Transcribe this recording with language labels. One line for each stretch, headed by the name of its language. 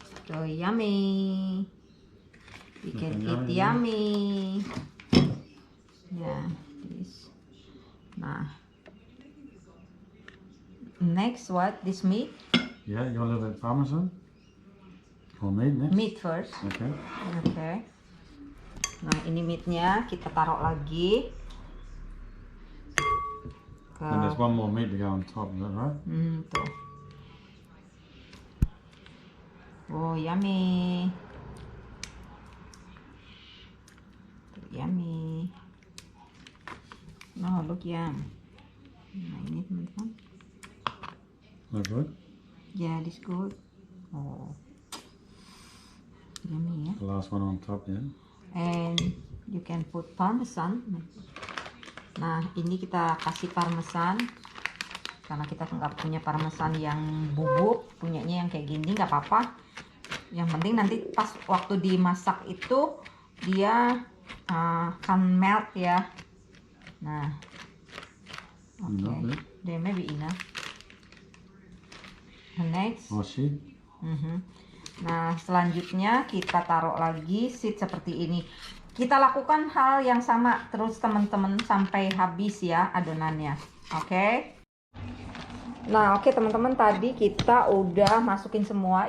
English: So yummy, we can eat yummy. Yeah, this. Nah, next what? This meat? Yeah, you want a little bit of parmesan? Or meat next? Meat first. Okay. Okay.
Indonesian: Nah ini meatnya kita taruh lagi.
English: And there's one more meat to go on top, is that right?
Indonesian: Tuh.
English: Oh yummy. Yummy. Oh look yum.
Indonesian: Nah ini teman-teman.
English: Look good? Yeah, this good. Oh, yummy ya. The last one on top, yeah? And you can put parmesan.
Indonesian: Nah ini kita kasih parmesan, karena kita nggak punya parmesan yang bubuk, punyanya yang kayak gini nggak apa-apa. Yang penting nanti pas waktu dimasak itu dia akan melt ya.
English: Nah, oke, there may be enough. Next. Oh, sheet.
Indonesian: Nah selanjutnya kita taruh lagi sheet seperti ini. Kita lakukan hal yang sama terus teman-teman sampai habis ya adonannya. Oke. Nah oke teman-teman, tadi kita udah masukin semua.